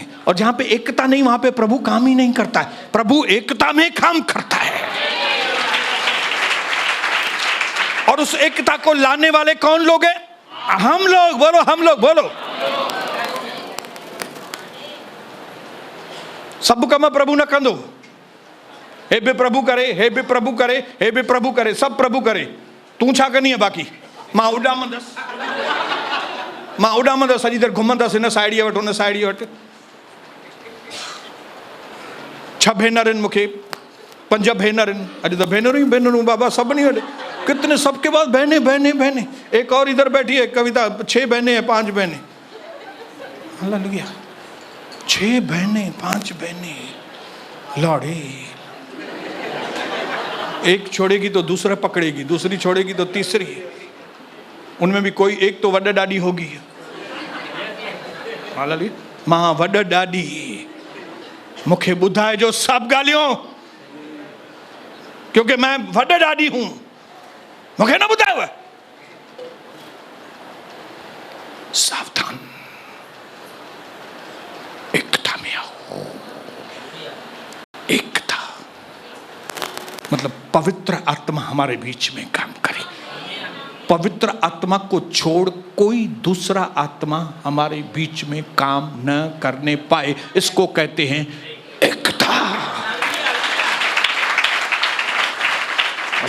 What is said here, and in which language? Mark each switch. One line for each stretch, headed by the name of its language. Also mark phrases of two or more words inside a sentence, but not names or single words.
Hindi: और जहां पे एकता नहीं वहां पे प्रभु काम ही नहीं करता है। प्रभु एकता में काम करता है। और उस एकता को लाने वाले कौन लोग हैं? हम लोग। बोलो हम लोग, बोलो।
Sindhi: सब कम प्रभु न कंदो, हे बे प्रभु करे, हे बे प्रभु करे, हे बे प्रभु करे, सब प्रभु करे। तू छा करनी है बाकी? मां उडामंदस सॼी देर घुमंदस हिन साइडीअ वटि हुन साइडीअ वटि। 6 भेनर आहिनि मूंखे, 5 भेनर आहिनि। अॼु त भेनरूं बाबा सभिनी वटि।
Hindi: कितने सबके पास बहने। एक और इधर बैठी है कविता, 6 बहनें हैं, 5 बहनें। हालेलुया। 6 बहनें, 5 बहनें। लौड़े, एक छोड़ेगी तो दूसरा पकड़ेगी, दूसरी छोड़ेगी तो तीसरी। उनमें भी कोई एक तो
Sindhi: वॾा ॾाॾी
Hindi: होगी। हालेलुया।
Sindhi: मां वॾा ॾाॾी मूंखे ॿुधाए जो सभु ॻाल्हियूं,
Hindi: क्योंकि मैं
Sindhi: वॾा ॾाॾी
Hindi: हूं।
Sindhi: मूंखे न ॿुधायो।
Hindi: सावधान, एकता में आओ। एकता मतलब पवित्र आत्मा हमारे बीच में काम करे। पवित्र आत्मा को छोड़ कोई दूसरा आत्मा हमारे बीच में काम न करने पाए, इसको कहते हैं एकता।